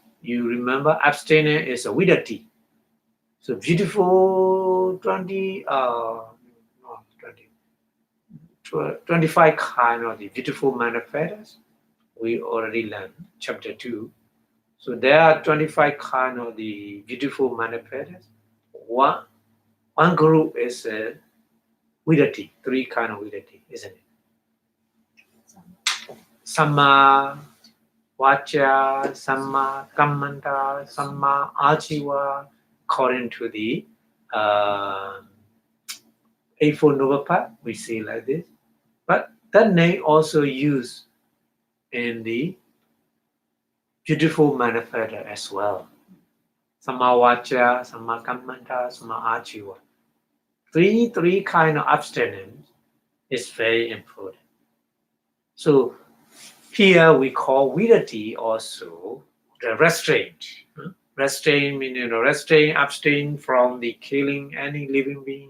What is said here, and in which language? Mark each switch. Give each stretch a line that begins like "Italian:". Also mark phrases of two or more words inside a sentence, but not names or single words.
English: You remember abstinence is a vidati. So beautiful 25 kind of the beautiful manifest. We already learned chapter 2. So there are 25 kind of the beautiful manifest. One group is vidati, 3 kind of vidati, isn't it?
Pali: Samma vacha, samma kammanta, samma ajiva,
English: according to the Eightfold Noble Path, we see like this. But that name also used in the beautiful manifest as well.
Pali: Samma vacha, samma kammanta, samma ajiva.
English: Three kind of abstinence is very important. So here we call vidati also the restraint. Restraint meaning restrain, abstain from the killing any living being.